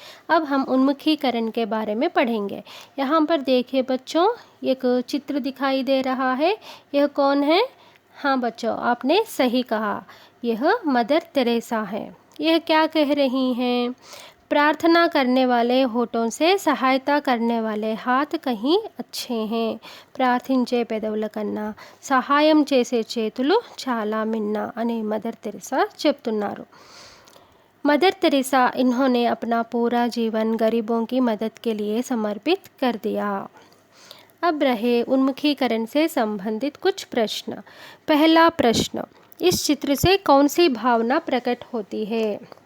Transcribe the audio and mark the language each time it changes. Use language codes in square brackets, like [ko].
[hi] अब हम उन्मुखीकरण के बारे में पढ़ेंगे। यहाँ पर देखिए बच्चों, एक चित्र दिखाई दे रहा है। यह कौन है? हाँ बच्चों, आपने सही कहा, यह मदर तेरेसा है। यह क्या कह रही हैं? प्रार्थना करने वाले होठों से सहायता करने वाले हाथ कहीं अच्छे हैं। [te] ప్రార్థించే పెదవుల కన్నా సహాయం చేసే చేతులు చాలా మిన్న అని మదర్ తెरेसा చెప్తున్నారు। [hi] मदर तेरेसा इन्होंने अपना पूरा जीवन गरीबों की मदद के लिए समर्पित कर दिया। अब रहे उन्मुखीकरण से संबंधित कुछ प्रश्न। पहला प्रश्न, इस चित्र से कौन सी भावना प्रकट होती है?